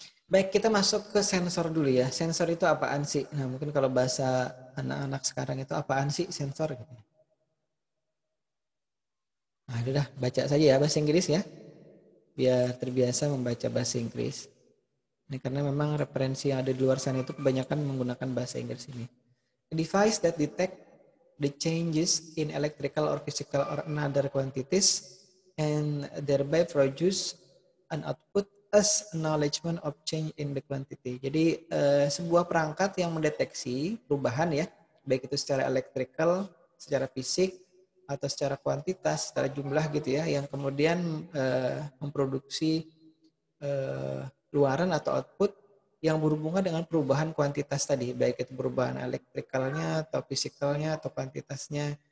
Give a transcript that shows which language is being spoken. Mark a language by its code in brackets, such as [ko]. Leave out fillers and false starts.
[id] Baik, kita masuk ke sensor dulu ya. Sensor itu apaan sih? Nah, mungkin kalau bahasa anak-anak sekarang itu apaan sih sensor? Gitu. Nah, udah baca saja ya bahasa Inggris ya. Biar terbiasa membaca bahasa Inggris. Ini karena memang referensi yang ada di luar sana itu kebanyakan menggunakan bahasa Inggris ini. [en] A device that detect the changes in electrical or physical or another quantities and thereby produce an output as acknowledgement of change in the quantity. [id] Jadi sebuah perangkat yang mendeteksi perubahan ya, baik itu secara electrical, secara fisik, atau secara kuantitas, secara jumlah gitu ya, yang kemudian memproduksi luaran atau output yang berhubungan dengan perubahan kuantitas tadi, baik itu perubahan elektrikalnya atau fisikalnya atau kuantitasnya.